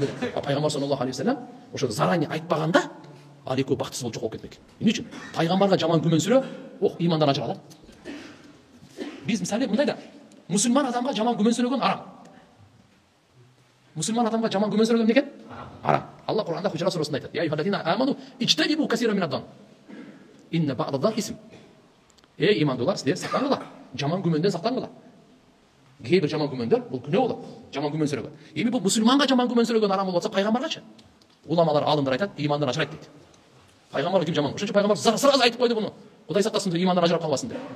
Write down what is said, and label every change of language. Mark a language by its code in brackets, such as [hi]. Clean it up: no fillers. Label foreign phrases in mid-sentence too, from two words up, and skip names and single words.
[ky] Пайгамбар [ar] صلى الله عليه وسلم [ky] ошо заранее айтпаганда ал экөө бактысыз болуп жоколуп кетмек. Эмне үчүн? Пайгамбарга жаман күмөн сүрө, имандан ажырага да. Биз мисалы мындай да, мусулман адамга жаман күмөн сүрөгөн арам. Мусулман адамга жаман күмөн сүрөгөн эмне экен? Арам. Алла Кур'анда Худжрат сурасында айтат: [ar] "يا أيها الذين آمنوا اجتنبوا كثيرا من الظن. إن بعض الظن إثم." [ky] Эй имандуулар, силер сактангыла. Жаман күмөндөн сактангыла. Кээ бир жаман күмөндөр бул күнөө болот. Жаман күмөн сүрөгөн. Эми бул мусулманга жаман күмөн сүрөгөн арам болот болсо, пайгамбаргачы? Уламалар, алымдар айтат, имандан ажырайт дейт. Пайгамбарга ким жаман? Ошончо пайгамбар сразу айтып койду буну. Кудай сактасын деп, имандан ажырап калбасын деп.